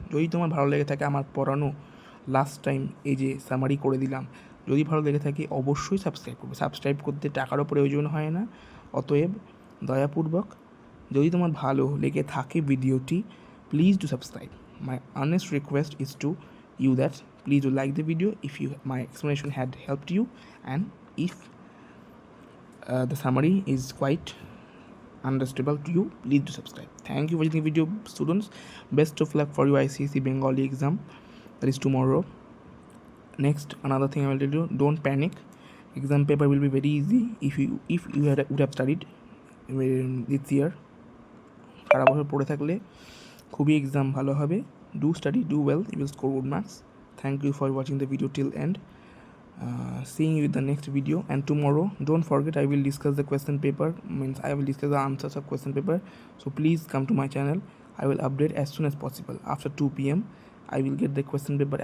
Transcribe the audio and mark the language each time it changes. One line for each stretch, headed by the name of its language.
Bangla: যদি তোমার ভালো লেগে থাকে আমার পড়ানো লাস্ট টাইম এই যে সামারি করে দিলাম, যদি ভালো লেগে থাকে অবশ্যই সাবস্ক্রাইব করবে। সাবস্ক্রাইব করতে টাকারও প্রয়োজন হয় না, অতএব দয়াপূর্বক যদি তোমার ভালো লেগে থাকে ভিডিওটি, please do subscribe.
English: My earnest request is to you that please do like the video if my explanation had helped you, and if the summary is quite understandable to you, please do subscribe. Thank you for watching the video, students. Best of luck for your ICSE Bengali exam, that is tomorrow. Next, another thing I will tell you, don't panic. Exam paper will be very easy if you would have studied this year.
Bangla: সারা বছর পড়ে থাকলে খুবই exam ভালো হবে।
English: Do study, do well, you will score good marks. Thank you for watching the video till end. Seeing you in the next video, and tomorrow don't forget I will discuss the question paper, means I will discuss the answers of question paper, so please come to my channel. I will update as soon as possible. After 2 p.m. I will get the question paper.